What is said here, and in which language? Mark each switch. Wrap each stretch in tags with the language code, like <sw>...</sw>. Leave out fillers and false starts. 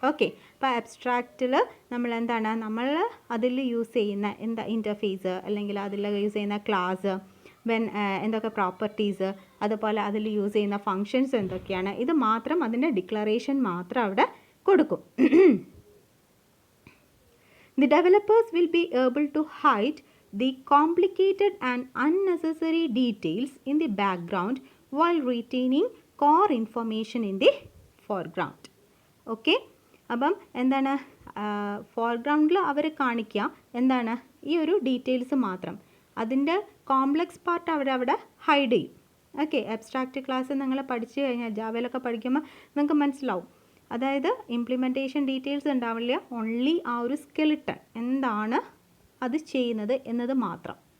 <ml>Okay, അപ്പോൾ അബ്സ്ട്രാക്റ്റിൽ നമ്മൾ എന്താണ്, നമ്മൾ അതിൽ യൂസ് ചെയ്യുന്ന എന്താ ഇൻ്റർഫേസ്, അല്ലെങ്കിൽ അതിൽ യൂസ് ചെയ്യുന്ന ക്ലാസ്, എന്തൊക്കെ പ്രോപ്പർട്ടീസ്, അതുപോലെ അതിൽ യൂസ് ചെയ്യുന്ന ഫങ്ഷൻസ് എന്തൊക്കെയാണ്, ഇത് മാത്രം, അതിൻ്റെ ഡിക്ലറേഷൻ മാത്രം അവിടെ കൊടുക്കും.</ml> <en>The developers will be able to hide the complicated and unnecessary details in the background while retaining core information in the foreground.</en> <ml>Okay, അപ്പം എന്താണ് ഫോർഗ്രൗണ്ടിൽ അവർ കാണിക്കുക എന്താണ്, ഈ ഒരു ഡീറ്റെയിൽസ് മാത്രം, അതിൻ്റെ കോംപ്ലക്സ് പാർട്ട് അവരവിടെ ഹൈഡ് ചെയ്യും. ഓക്കെ, അബ്സ്ട്രാക്റ്റ് ക്ലാസ് നിങ്ങൾ പഠിച്ചു കഴിഞ്ഞാൽ ജാവയിലൊക്കെ പഠിക്കുമ്പോൾ നിങ്ങൾക്ക് മനസ്സിലാവും. അതായത് ഇംപ്ലിമെൻറ്റേഷൻ ഡീറ്റെയിൽസ് ഉണ്ടാവില്ല, ഓൺലി ആ ഒരു സ്കെലിട്ടൺ എന്താണ് അത് ചെയ്യുന്നത് എന്നത് മാത്രം.</ml>